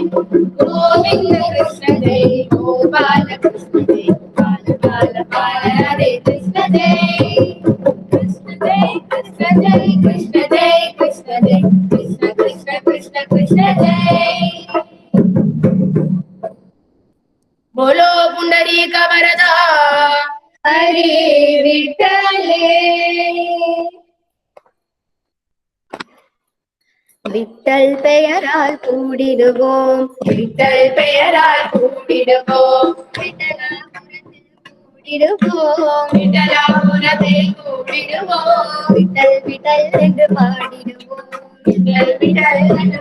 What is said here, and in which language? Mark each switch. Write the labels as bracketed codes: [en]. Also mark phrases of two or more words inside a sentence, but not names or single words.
[hi] गोविंद कृष्ण जय गोपाल कृष्ण जय बाल बाल बाल राधे कृष्ण जय कृष्ण जय कृष्ण जय कृष्ण जय कृष्ण जय कृष्ण कृष्ण कृष्ण कृष्ण जय [mr] बोलो पुंडरीक वरदा हरे विठ्ठले [ta] விட்டல் பெயரால் கூடிடுவோம் விட்டல் பெயரால் கூடிடுவோம் விட்டலாபுரத்தில் கூடிடுவோம் விட்டல் விட்டல் என்று பாடிடுவோம் விட்டல் விட்டல் என்று